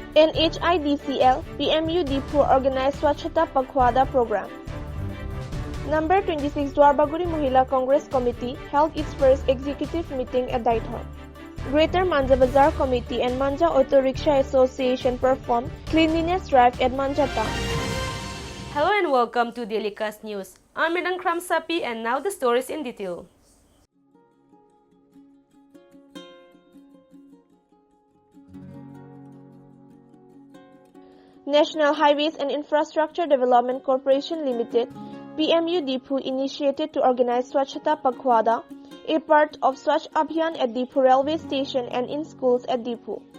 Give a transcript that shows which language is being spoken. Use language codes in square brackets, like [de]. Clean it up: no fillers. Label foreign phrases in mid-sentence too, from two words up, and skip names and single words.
[en] NHIDCL PMU Diphur organized Swachhata Pakhwada program. Number 26 Dwarbaguri Mahila Congress Committee held its first executive meeting at Daithor. Greater Manja Bazar Committee and Manja Auto Rickshaw Association performed cleanliness drive at Manja Town. Hello and welcome to Daily Cast News. I'm Medan Kramsapi and now the stories in detail. National Highways and Infrastructure Development Corporation Limited PMU Diphur initiated to organize Swachhata Pakhwada, a part of Swachh Abhiyan at Diphur railway station and in schools at Diphur.